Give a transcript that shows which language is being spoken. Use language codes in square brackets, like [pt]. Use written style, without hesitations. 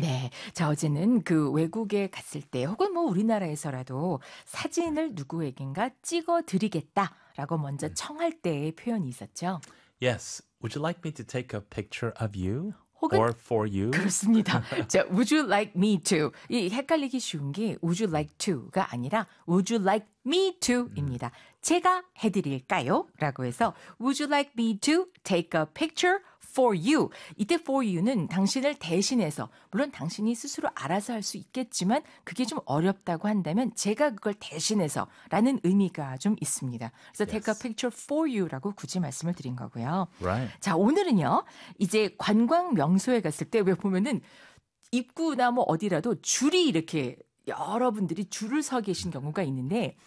[ko] 네, 자 어제는 그 외국에 갔을 때 혹은 뭐 우리나라에서라도 사진을 누구에게인가 찍어드리겠다라고 먼저 청할 때의 표현이 있었죠. [en] Yes, would you like me to take a picture of you? Or for you. [ko] 그렇습니다. 자, [en] would you like me to? [ko] 이 헷갈리기 쉬운 게 [en] would you like to [ko] 가 아니라 [en] would you like me to입니다. [ko] 제가 해드릴까요? 라고 해서 [en] would you like me to take a picture for you? [ko] 이때 for you는 당신을 대신해서 물론 당신이 스스로 알아서 할 수 있겠지만 그게 좀 어렵다고 한다면 제가 그걸 대신해서 라는 의미가 좀 있습니다. 그래서 yes. [en] take a picture for you [ko] 라고 굳이 말씀을 드린 거고요. [en] Right. [ko] 자, 오늘은요. 이제 관광 명소에 갔을 때 왜 보면은 입구나 뭐 어디라도 줄이 이렇게 여러분들이 줄을 서 계신 경우가 있는데